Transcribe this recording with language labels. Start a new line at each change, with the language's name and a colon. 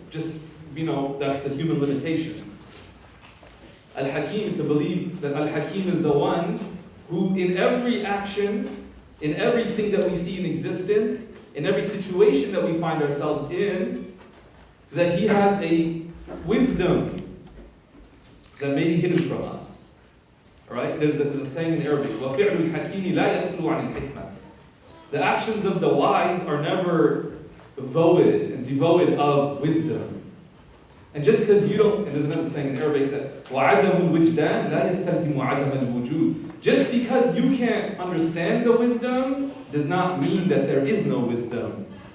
English: Just, that's the human limitation. Al-Hakeem, to believe that Al-Hakeem is the one who in every action, in everything that we see in existence, in every situation that we find ourselves in, that He has a wisdom that may be hidden from us. Alright? There's a saying in Arabic,
Arabic: وَفِعْلُ الْحَكِيمِ لَا يَخْلُو عَنِ الْحِكْمَةِ.
English: The actions of the wise are never void and devoid of wisdom. And just because you don't, and there's another saying in Arabic that
Arabic: وَعَدَمُ الْوِجْدَانِ لَا يَسْتَلْزِمُ عَدَمَ الْوُجُودِ.
English: Just because you can't understand the wisdom does not mean that there is no wisdom.